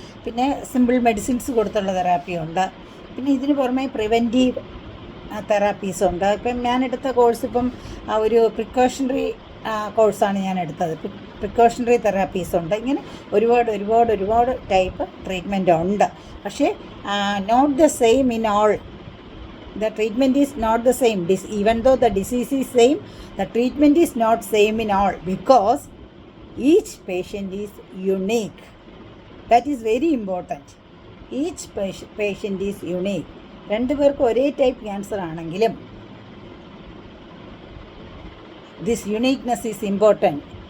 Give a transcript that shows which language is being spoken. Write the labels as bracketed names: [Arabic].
[Malayalam] പിന്നെ simple medicines കൊടുത്തുള്ള തെറാപ്പിയുണ്ട്. പിന്നെ ഇതിന് പുറമെ പ്രിവെൻറ്റീവ് തെറാപ്പീസുണ്ട്. ഇപ്പം ഞാനെടുത്ത കോഴ്സ് ഇപ്പം ഒരു പ്രിക്കോഷണറി കോഴ്സാണ് ഞാൻ എടുത്തത്. പ്രിക്കോഷണറി തെറാപ്പീസുണ്ട്. ഇങ്ങനെ ഒരുപാട് ടൈപ്പ് ട്രീറ്റ്മെൻറ്റ് ഉണ്ട്. പക്ഷേ [English] Not the same in all. The treatment is not the same. Even though the disease is same, the treatment is not same in all, because each patient is unique. That is very important. Each patient is unique. [Malayalam] 2 പേർക്ക് ഒരേ type cancer ആണെങ്കിലും [English] this uniqueness is important.